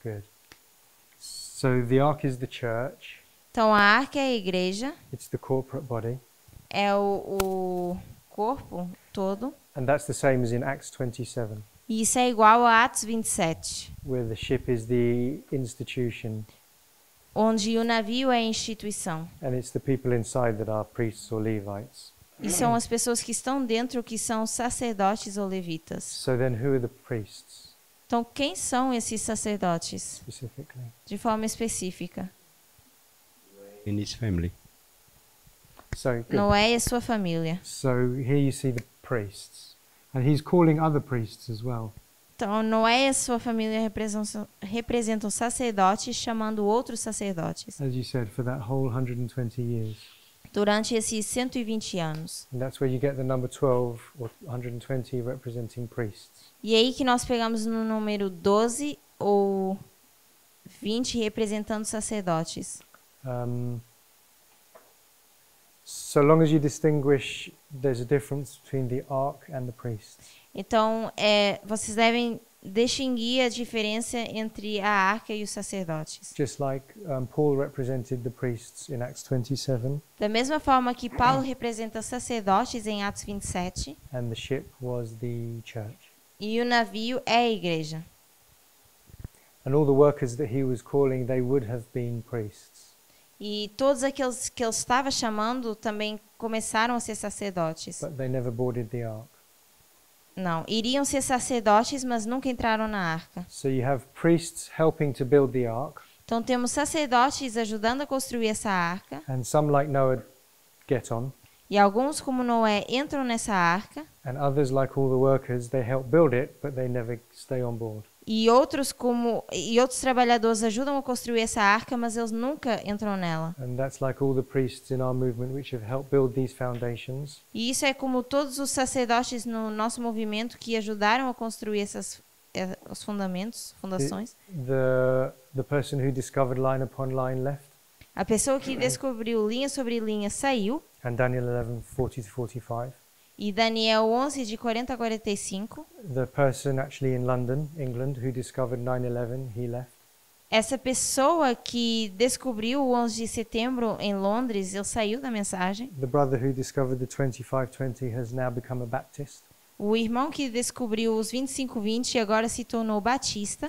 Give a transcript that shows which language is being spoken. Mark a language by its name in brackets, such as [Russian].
[English] Good. So the ark is the church. [Portuguese] Então a arca é a igreja, [English] It's the corporate body. [Portuguese] é o corpo todo. [English] And that's the same as in Acts 27, [Portuguese] E isso é igual a Atos 27, [English] where the ship is the institution [Portuguese] onde o navio é a instituição. [English] and it's the people inside that are priests or Levites. [Portuguese] E são as pessoas que estão dentro que são sacerdotes ou levitas. [English] So then who are the priests [Portuguese] Então quem são esses sacerdotes, [English] specifically? [Portuguese] de forma específica? [English] In his family. So, good. [Portuguese] Noé e a sua família. [English] So here you see the priests. And he's calling other priests as well. [Portuguese] Então Noé e a sua família representam sacerdotes, chamando outros sacerdotes. [English] As you said, for that whole 120 years. [Portuguese] Durante esses 120 anos. [English] And that's where you get the number 12 or 120 representing priests. [Portuguese] E aí que nós pegamos no número 12 ou 20 representando sacerdotes. [English] So long as you distinguish, there's a difference between the ark and the priests. [Portuguese] Então, vocês devem distinguir a diferença entre a arca e os sacerdotes. [English] Just like Paul represented the priests in Acts 27, [Portuguese] Da mesma forma que Paulo representa sacerdotes em Atos 27, [English] and the ship was the church. [Portuguese] e o navio é a igreja. [English] And all the workers that he was calling, they would have been priests. [Portuguese] E todos aqueles que ele estava chamando também começaram a ser sacerdotes. [English] But they never boarded the ark. [Portuguese] Não, iriam ser sacerdotes, mas nunca entraram na arca. [English] So you have priests helping to build the ark, [Portuguese] Então temos sacerdotes ajudando a construir essa arca, [English] and some like Noah get on, [Portuguese] e alguns, como Noé, entram nessa arca, [English] and others like all the workers, they help build it, but they never stay on board. [Portuguese] e outros trabalhadores ajudam a construir essa arca, mas eles nunca entram nela. [English] And that's like all the priests in our movement which have helped build these foundations. [Portuguese] E isso é como todos os sacerdotes no nosso movimento que ajudaram a construir os fundações. [English] The person who discovered line upon line left, [Portuguese] A pessoa que descobriu linha sobre linha saiu, [English] and Daniel 11:40-45. [Portuguese] e Daniel 11, de 40 a 45. [English] The person actually in London, England, who discovered 9/11, he left. [Portuguese] Essa pessoa que descobriu o 11 de setembro em Londres, ele saiu da mensagem. [English] The brother who discovered the 2520 has now become a Baptist. [Portuguese] O irmão que descobriu os 2520 agora se tornou batista.